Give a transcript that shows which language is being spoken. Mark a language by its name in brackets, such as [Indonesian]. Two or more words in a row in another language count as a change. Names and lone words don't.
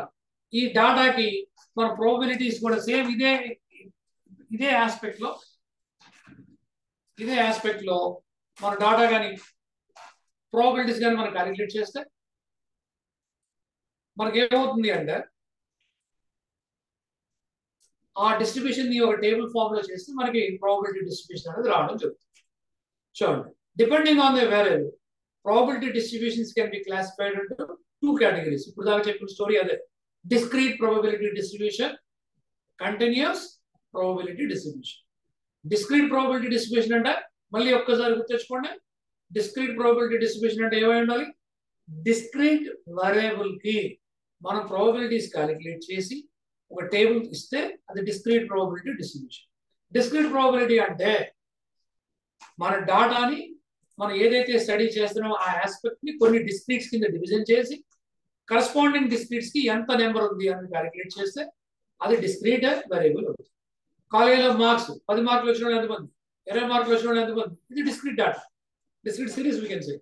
[Telugu] ఈ డాటాకి మన ప్రాబబిలిటీస్ కూడా సేమ్ ఇదే ఆస్పెక్ట్ లో మన డాటా కానీ ప్రాబబిలిటీస్ కానీ మనం క్యాలిక్యులేట్ చేస్తే మనకి ఏమవుతుంది అంటే ఆ డిస్ట్రిబ్యూషన్ ని ఒక [English] table form [Telugu] లో చేస్తే మనకి [English] probability distribution [Telugu] అనేది రావడం జరుగుతుంది. [English] చూడండి, depending on the variable probability distributions can be classified into 2 categories. [Telugu] ఇప్పుడు దాకా చెప్పిన స్టోరీ అదే. [English] Discrete probability distribution, continuous probability distribution. Discrete probability distribution [Telugu] అంటే మళ్ళీ ఒక్కసారి గుర్తుంచుకోండి. [English] Discrete probability distribution [Telugu] అంటే ఏమై ఉండాలి? [English] Discrete variable [Telugu] కి మనం probabilities క్యాలిక్యులేట్ చేసి ఒక టేబుల్ ఇస్తే అది [English] discrete probability distribution. Discrete probability [Telugu] అంటే మన డాటాని మనం ఏదైతే స్టడీ చేస్తున్నామో ఆ ఆస్పెక్ట్ ని కొన్ని డిస్క్రీట్స్ కింద డివిజన్ చేసి [English] corresponding discretes [Telugu] కి ఎంత నెంబర్ ఉంది అని క్యాలిక్యులేట్ చేస్తే అది [English] discrete variable [Telugu] అవుతుంది. కాలేజీలో మార్క్స్ 10 మార్కులు వచ్చిన వాళ్ళు ఎంతమంది, 20 మార్కులు వచ్చిన వాళ్ళు ఎంతమంది, ఇది [English] discrete data, discrete series we can say.